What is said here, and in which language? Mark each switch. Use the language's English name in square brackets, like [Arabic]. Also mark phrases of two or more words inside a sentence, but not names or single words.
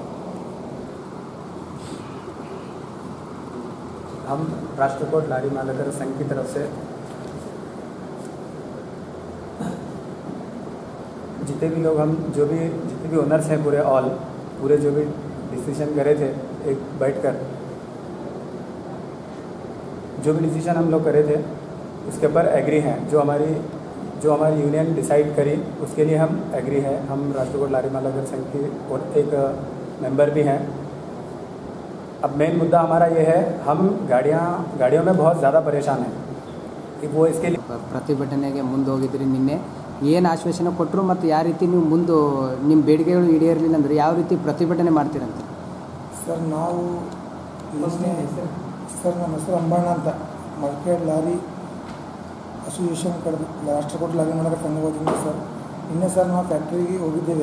[Hindi] हम राष्ट्रकोट लारी मालकर संघ की तरफ से जितने भी लोग, हम जितने भी ओनर्स हैं पूरे जो भी डिसीजन करे थे एक बैठकर, जो भी डिसीजन हम लोग करे थे उसके ऊपर एग्री हैं। जो हमारी जो हमारी यूनियन डिसाइड करी उसके लिए हम एग्री है। हम राष्ट्रकूट लारी मालागर संघ के और एक मेंबर भी हैं। अब मेन मुद्दा हमारा ये है, हम गाड़ियों में बहुत ज़्यादा परेशान हैं कि वो इसके लिए [Kannada] ಪ್ರತಿಭಟನೆಗೆ ಮುಂದೆ ಹೋಗಿದ್ರಿ ನಿನ್ನೆ ಏನು ಆಶ್ವಾಸನೆ ಕೊಟ್ಟರು ಮತ್ತು ಯಾವ ರೀತಿ ನೀವು ಮುಂದೆ ನಿಮ್ಮ ಬೇಡಿಕೆಗಳು ಈಡೇರಲಿಲ್ಲ ಅಂದರೆ ಯಾವ ರೀತಿ ಪ್ರತಿಭಟನೆ ಮಾಡ್ತೀರಂತ? ಸರ್ ನಾವು ಸರ್ ನಮ್ಮ ಹೆಸರು ಅಂಬಣ್ಣ ಅಂತ, ಮಲ್ಕೇಡ್ ಲಾರಿ ಅಸೋಸಿಯೇಷನ್ ಕಡೆ ರಾಷ್ಟ್ರಕೂಟ ಲಾರಿ ಮಾಲಕರ ಸಂಘದಿಂದ ಸರ್ ನಿನ್ನೆ ಸರ್ ನಾವು ಫ್ಯಾಕ್ಟ್ರಿಗೆ ಹೋಗಿದ್ದೇವೆ.